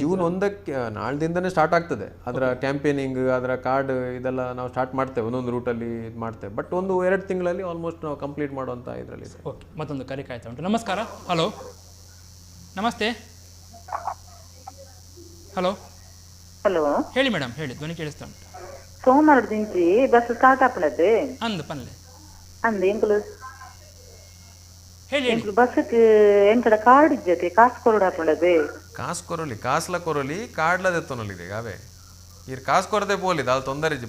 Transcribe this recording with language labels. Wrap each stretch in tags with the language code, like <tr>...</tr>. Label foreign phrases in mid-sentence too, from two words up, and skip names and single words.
<kn>ಜೂನ್ 1ಕ್ಕೆ ನಾಳ್ದಿಂದನೇ ಸ್ಟಾರ್ಟ್ ಆಗ್ತದೆ ಅದರ ಕ್ಯಾಂಪೇನಿಂಗ್, ಅದರ ಕಾರ್ಡ್ ಇದೆಲ್ಲ ನಾವು ಸ್ಟಾರ್ಟ್ ಮಾಡ್ತೇವೆ. ಒಂದೊಂದು ರೂಟಲ್ಲಿ ಇದು ಮಾಡ್ತೇವೆ. ಬಟ್ 1-2 ತಿಂಗಳಲ್ಲಿ ಆಲ್ಮೋಸ್ಟ್ ನಾವು ಕಂಪ್ಲೀಟ್ ಮಾಡುವಂಥ ಇದರಲ್ಲಿ. ಓಕೆ, ಮತ್ತೊಂದು ಕರೆ ಕಾಯ್ತಾ ಉಂಟು. ನಮಸ್ಕಾರ. ಹಲೋ, ನಮಸ್ತೆ. ಹಲೋ ಹಲೋ, ಹೇಳಿ ಮೇಡಮ್, ಹೇಳಿ, ಧ್ವನಿ ಕೇಳಿಸ್ತಾ ಉಂಟು.</kn> <tcy>ಸೋಮವಾರದಿಂಚಿ ಬಸ್ ಸ್ಟಾರ್ಟ್ ಆಪಣದು ಅಂದ್ ಪನ್ಲೆ ಅಂದ್ ಎಂಕುಲು</tcy> <kn>ಹೇಳಿ</kn> <tcy>ಬಸ್ಗೆ ಎಂಕಡ ಕಾರ್ಡ್ ಇಜ್ಜತೆ ಕಾಸು ಕೊರಡು ಆಪಣದು. ಕಾಸು ಕೊರಲಿ, ಕಾಸ್ಲ ಕೊರಲಿ, ಕಾರ್ಡ್ಲದೆ ತೊನಲಿದೆ ಅವೇ ಇರ್ ಕಾಸು ಕೊರದೆ ಪೋಲಿದೆ ಅಲ್ಲಿ ತೊಂದರೆ ಇಜ್ಜಿ.</tcy>